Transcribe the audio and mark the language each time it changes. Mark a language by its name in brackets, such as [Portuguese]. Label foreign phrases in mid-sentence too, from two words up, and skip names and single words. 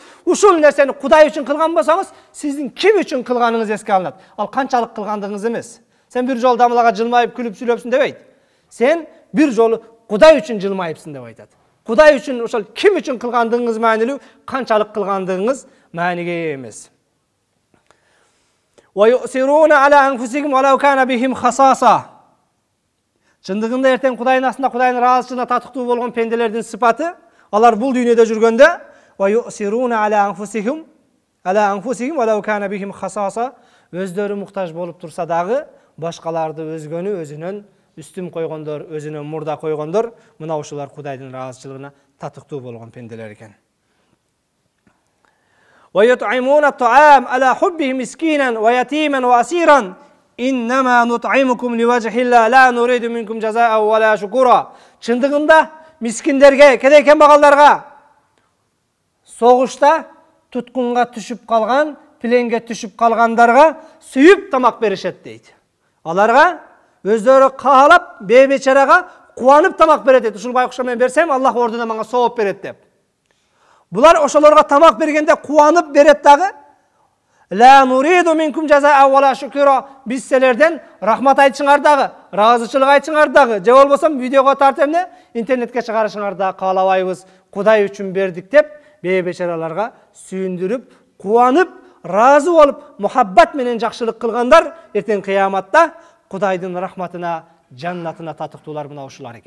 [Kyrgyz] Ушул нерсени Кудай үчүн кылган болсоңуз, сиздин ким үчүн кылганыңыз эске алынат. Ал канчалык кылгандыгыңыз эмес. Сен бир жолу дамлага жылмайып күлүп сүйлөпсүң дебейт. Сен бир жолу Кудай үчүн жылмайыпсың деп айтат. Кудай үчүн ошол ким үчүн кылгандыгыңыз маанилүү, канчалык кылгандыгыңыз мааниге эмес. [Arabic] ويؤثرون على أنفسهم ولو كان بهم خصاصة. [Kyrgyz] Чындыгында эртең Кудайдын астында, Кудайдын ыраазычылыгына татыктуу болгон пенделердин сыпаты, алар бул дүйнөдө жүргөндө [Arabic] ويؤثرون على أنفسهم ولو كان بهم خصاصة, [Kyrgyz] өздөрү муктаж болуп турса дагы, башкаларды өзгөнү өзүнөн үстүм койгондор, өзүнөн мурда койгондор, мына ушулар Кудайдын ыраазычылыгына татыктуу болгон пенделер экен. [Arabic] وَيُطْعِمُونَ الطَّعَامَ عَلَى حُبِّهِ مِسْكِينًا وَيَتِيمًا وَأَسِيرًا إِنَّمَا نُطْعِمُكُمْ لِوَجْهِ اللَّهِ لَا نُرِيدُ مِنكُمْ جَزَاءً وَلَا شُكُورًا. [Kyrgyz] Чындыгында мискиндерге, кедей кембагалдарга согушта туткунга түшүп калган, пленге түшүп калгандарга сүйүп тамак беришет дейт. Аларга өздөрү каалап, бейбечарага кубанып тамак берет дейт. Ушул байкушка мен берсем, Аллах ордуна мага сооп берет деп. Булар ошолорго тамак бергенде кубанып берет дагы. [Arabic] لا نريد منكم جزاء ولا شكورا. [Kyrgyz] Биз силерден рахмат айтышыңар дагы, ыраазычылык айтышыңар дагы, же болбосо видеого тартып эмне интернетке чыгарышыңар дагы каалабайбыз. Кудай үчүн бердик деп, бейбечараларга сүйүндүрүп, кубанып, разы болуп, мухаббат менен жакшылык кылгандар эртең кыяматта Кудайдын рахматына, жаннатына татыктуулар мына ушулар экен.